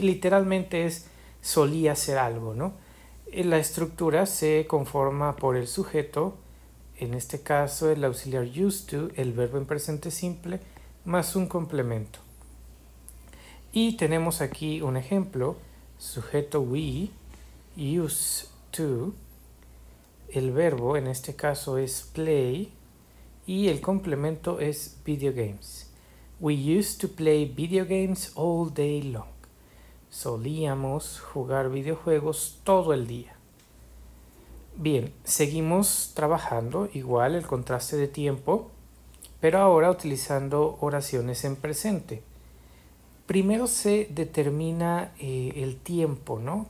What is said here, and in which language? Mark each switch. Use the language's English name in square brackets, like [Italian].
[Spanish] Literalmente es solía ser algo, ¿no? La estructura se conforma por el sujeto, en este caso el auxiliar used to, el verbo en presente simple, más un complemento. Y tenemos aquí un ejemplo, sujeto we, used to, el verbo en este caso es play y el complemento es video games. [English] We used to play video games all day long. [Spanish] Solíamos jugar videojuegos todo el día. Bien, seguimos trabajando igual el contraste de tiempo, pero ahora utilizando oraciones en presente. Primero se determina el tiempo, ¿no?